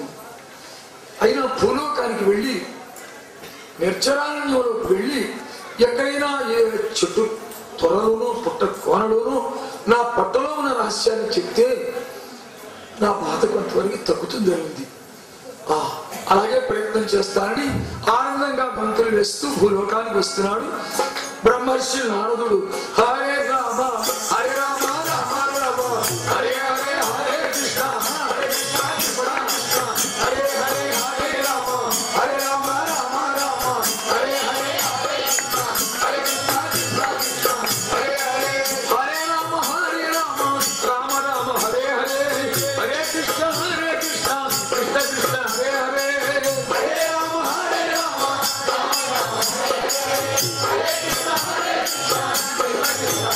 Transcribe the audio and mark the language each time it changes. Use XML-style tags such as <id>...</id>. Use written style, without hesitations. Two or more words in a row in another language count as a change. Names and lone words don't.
<te>అయినా భూలోకానికి వెళ్ళి నిర్జరారణ్యంలోకి వెళ్ళి ఎక్కడైనా ఏ చెట్టు త్వరలోనూ పుట్ట కోనలోనూ నా పట్టలో ఉన్న రహస్యాన్ని చెప్తే నా బాధ కొంతవరకు తగ్గుతుంది ఉంది. అలాగే ప్రయత్నం చేస్తానని ఆనందంగా మంత్రులు వేస్తూ భూలోకానికి వస్తున్నాడు బ్రహ్మర్షి నారదుడు.</te> <sa>హరే రామ హరే రామ రామ రామ హరే హరే హరే కృష్ణ హరే కృష్ణ కృష్ణ హరే హరే హరే రామ హరే రామ రామ రామ హరే హరే హరే కృష్ణ హరే కృష్ణ కృష్ణ కృష్ణ హరే హరే హరే రామ రామ రామ హరే హరే హరే కృష్ణ కృష్ణ కృష్ణ హరే హరే హరే రామ హరే రామ రామ రామ హరే హరే హరే కృష్ణ హరే కృష్ణ</sa>